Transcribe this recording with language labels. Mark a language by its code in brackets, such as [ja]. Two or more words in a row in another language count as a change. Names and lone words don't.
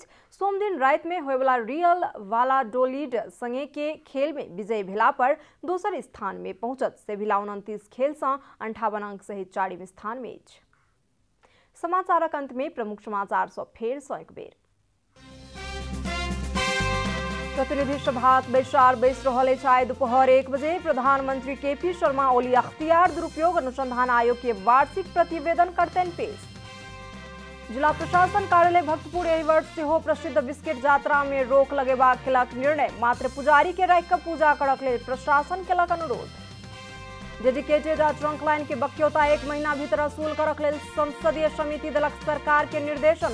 [mai] सोम दिन राति में होयवाला रियल वालाडोलिड संगे के खेल में विजय भेला पर दोसर स्थान में पहुंचत। सेविला 29 खेल सँ 58 अंक सहित 4वीं स्थान में अछि। समाचारक अंत में प्रमुख समाचार सँ फेर सँ एक बेर। प्रतिनिधि सभाक बैसार बैस रहल अछि। आइ दोपहर 1 बजे प्रधानमंत्री केपी शर्मा ओली अख्तियार दुरुपयोग अनुसंधान आयोग के वार्षिक प्रतिवेदन करतनि पेश। जिला प्रशासन कार्यालय भक्तपुर एहि वर्ष सेहो प्रसिद्ध बिस्किट यात्रा में रोक लगेबाक केलक निर्णय। मात्र पुजारी के राखि कऽ पूजा करक लेल प्रशासन केलक अनुरोध। डेडिकेटेड आ ट्रंक लाइन के बक्यौता 1 महीना भीतर असूल करक लेल संसदीय समिति देलक सरकार के निर्देशन।